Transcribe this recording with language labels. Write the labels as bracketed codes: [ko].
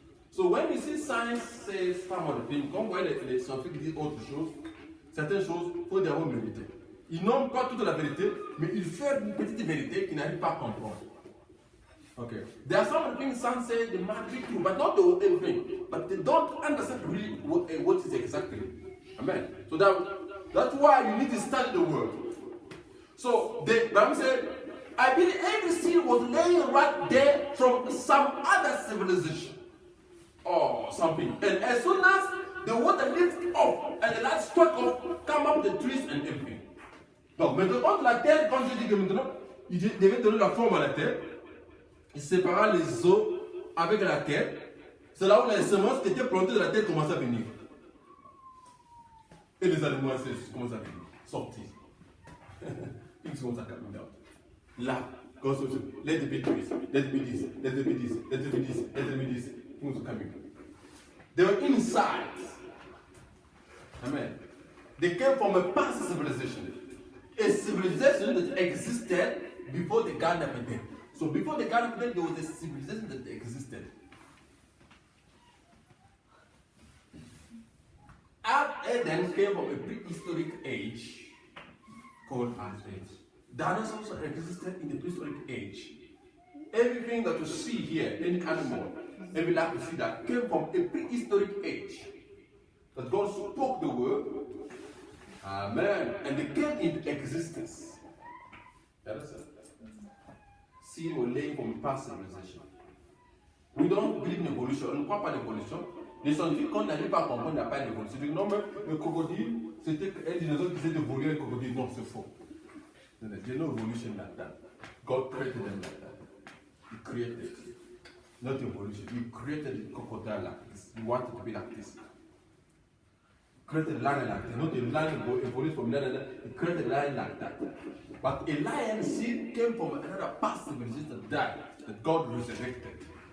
[en] So when you see science says some of the things, [fr] comme vous voyez les scientifiques disent autre chose, certaines choses, il faut d'abord vérité. Ils n'ont pas toute la vérité, mais ils font une petite vérité qu'ils n'arrivent pas à comprendre. [en] Okay. There are some things science say they might be true, but not the whole thing. But they don't understand really what is exactly. Amen. So that's why you need to study the word. So the Bible said, I believe every seed was laying right there from some other civilization or something. And as soon as the water lifts up and the light struck up, come up the trees and everything. [fr] Donc maintenant, la terre, quand je dis que maintenant, il devait donner la forme à la terre, il sépara les eaux avec la terre. C'est là où les semences qui étaient plantées dans la terre commençaient à venir. Et les animaux commencent à venir, sortir. [en] Things [fr] commencent à [en] coming out. Là, let it be this, let it be this, let it be this, let it be this, let it be this. Things are coming. They were inside. Amen. They came from a past civilization. A civilization that existed before the Garden of Eden. So before the Garden of Eden, there was a civilization that existed. Eden came from a prehistoric age called Ice Age. Dinosaurs existed in the prehistoric age. Everything that you see here, any animal, every life you see that came from a prehistoric age. That God spoke the word. Amen. And they came into existence. Understand? Seed were laying from past civilization. We don't believe in evolution. [fr] On ne croit pas en évolution. Les scientifiques, quand on n'arrive pas à comprendre, il n'y a pas d'évolution. Ils disent non, mais le crocodile, c'était un dinosaure qui s'est évolué avec le crocodile. Non, c'est faux. [en] There's no evolution like that. God created them like that. He created. Not evolution. He created the crocodile like this. He wanted to be like this. Created a lion like that. Not a lion evolved from lion. He created a lion like that. But a lion seed came from another past civilization that died, that God resurrected.